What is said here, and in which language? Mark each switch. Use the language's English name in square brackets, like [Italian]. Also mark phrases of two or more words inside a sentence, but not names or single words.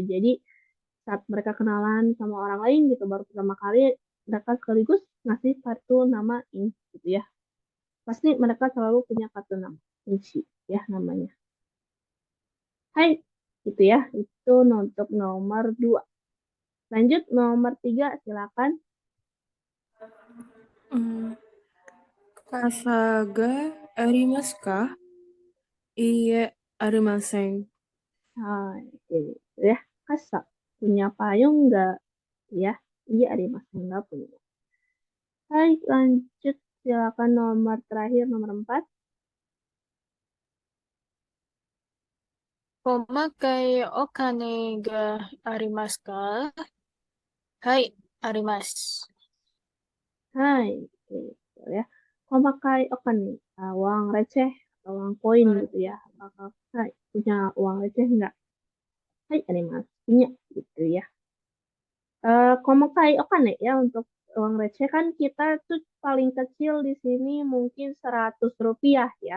[Indonesian] Jadi saat mereka kenalan sama orang lain gitu baru pertama kali mereka sekaligus ngasih kartu nama ini gitu ya. Pasti mereka selalu punya kartu nama Inci ya namanya. Hai, gitu ya. Itu untuk nomor 2. Lanjut nomor 3 silakan. [Japanese] 傘がありますか? いいえ、ありません. [Indonesian] Hai, gitu ya. Kasa, punya payung nggak? Ya, iya ada masih nggak punya. Hai, lanjut. Silakan nomor terakhir, nomor 4. [Japanese] 細かいお金がありますか? はい、あります. [Indonesian] Hai, gitu ya. [Japanese] 細かいお金 [Indonesian] nih, uang receh atau uang koin gitu ya. Apakah hai, punya uang receh nggak? Hai, ada mas. Punya gitu ya. [Japanese] 細かいお金 [Indonesian] nih ya untuk uang receh kan kita tuh paling kecil di sini mungkin 100 rupiah ya.